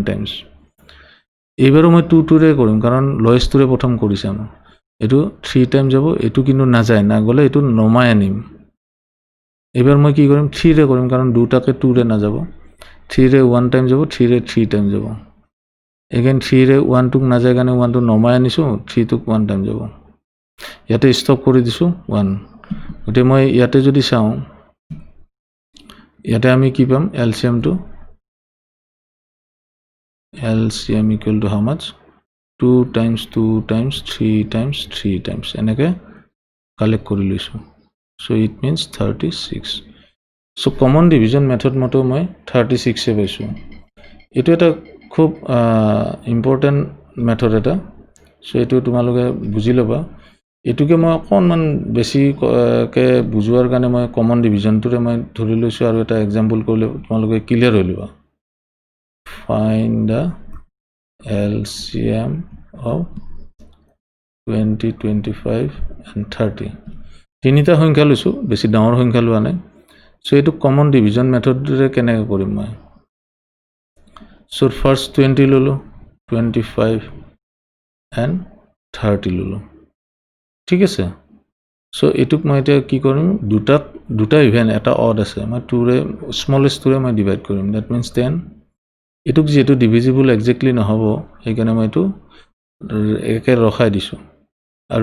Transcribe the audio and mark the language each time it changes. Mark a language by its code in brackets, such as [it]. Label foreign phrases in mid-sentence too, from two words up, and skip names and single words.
[as] টাইমছ এইবাৰো মই 2ৰে কৰিম কাৰণ লৱেষ্টটোৰে প্ৰথম কৰি চাম এইটো 3 টাইম যাব এইটো কিন্তু নাযায় নগ'লে এইটো নমাই আনিম এইবাৰ মই কি কৰিম 3ৰে কৰিম কাৰণ দুটাকে 2ৰে নাযাব 3ৰে 1 টাইম যাব 3ৰে 3 টাইম যাব এগেইন 3ৰে 1টোক নাযায় কাৰণে 1টো নমাই আনিছোঁ 3টোক 1 টাইম যাব ইয়াতে ষ্টপ কৰি দিছোঁ 1 গতিকে মই ইয়াতে যদি চাওঁ ইয়াতে আমি কি পাম এলচিএমটো [en] LCM equal to how much 2 times 2 times 3 times 3 times এনেকৈ কালেক্ট [as] কৰি লৈছোঁ [en] so it means [as] 36 [en] so common division method [as] মতো মই 36 পাইছোঁ এইটো এটা খুব [en] important method [as] এটা so এইটো তোমালোকে বুজি ল'বা এইটোকে মই অকণমান বেছিকৈ বুজোৱাৰ কাৰণে মই [en] common division [as] মই ধৰি লৈছোঁ আৰু এটা এক্সাম্পল কৰিলে তোমালোকে ক্লিয়াৰ হৈ ল'বা [en] find the LCM of 20, 25 and 30 [as] তিনিটা সংখ্যা লৈছোঁ বেছি ডাঙৰ সংখ্যা লোৱা নাই চ' এইটো [en] common division method [as] কেনেকৈ কৰিম মই [en] so first [as] 20 ল'লোঁ 25 and 30 ল'লোঁ ঠিক আছে চ' এইটোক মই এতিয়া কি কৰিম দুটা ইভেন এটা অড আছে মই 2ৰে স্মলেষ্টটোৰে মই ডিভাইড কৰিম [en] that means [as] 10 এইটোক যিহেতু [en] divisible exactly [as] নহ'ব সেইকাৰণে মই এইটো একে ৰখাই দিছোঁ আৰু